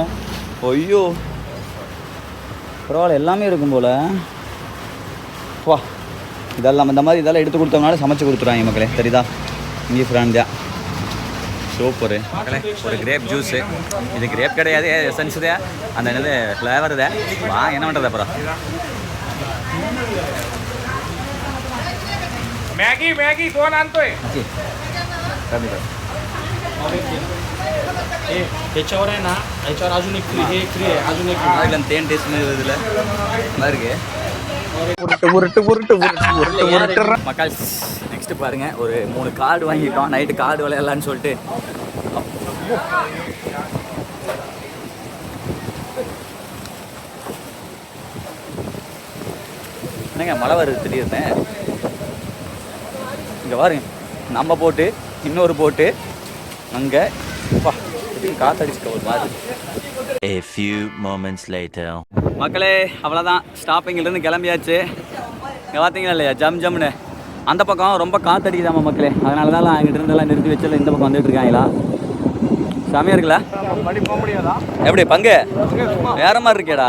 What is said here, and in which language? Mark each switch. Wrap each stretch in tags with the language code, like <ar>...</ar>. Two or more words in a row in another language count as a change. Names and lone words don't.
<ta>ஐயோ பரவாயில்ல, எல்லாமே இருக்கும் போல். வா இதெல்லாம் இந்த மாதிரி இதெல்லாம் எடுத்து கொடுத்தோம்னால சமைச்சு கொடுத்துருவாங்க மக்களே. தெரியுதா? இங்கே ப்ரான் தான் சூப்பரு மக்களே. ஒரு</ta> <en>grape juice.</en> <ta>இது கிரேப் கிடையாது, எசன்ஸ் தான். அந்த என்னது ஃப்ளேவர் தான். வா என்ன பண்ணுறது அப்புறம்.</ta> <mr>मॅगी कोण आणतोय? त्याच्यावर आहे ना, याच्यावर अजून एक फ्री, हे फ्री आहे, अजून एक</mr> <ta>அதில் தேன் டேஸ்ட் மாதிரி இதில் நல்லா இருக்கு. மக்கள் நெக்ஸ்ட் பாருங்க, ஒரு 3 கார்டு வாங்கிட்டோம்.</ta> <en>night card</en> <ta>விளையாடலான்னு சொல்லிட்டு. என்னங்க மழை வருது திடீர்னு. இங்கே பாருங்க, நம்ம போட்டு இன்னொரு போட்டு அங்கே காத்தடிச்சுக்க ஒரு மாதிரி.</ta> <en>A few moments later.</en> <ta>மக்களே அவ்வளோதான், ஸ்டாப்பிங்கிலேருந்து கிளம்பியாச்சு. இங்கே பார்த்தீங்களா இல்லையா ஜம் ஜம்னு அந்த பக்கம் ரொம்ப காத்தடிக்குதாம்மா மக்களே. அதனால தான் அங்கிட்ட இருந்தெல்லாம் நிறுத்தி வச்சல இந்த பக்கம் வந்துட்டு இருக்காங்களா. செமையாக இருக்குல்ல? போக முடியாதா? எப்படி பங்கு வேற மாதிரி இருக்கேடா.</ta>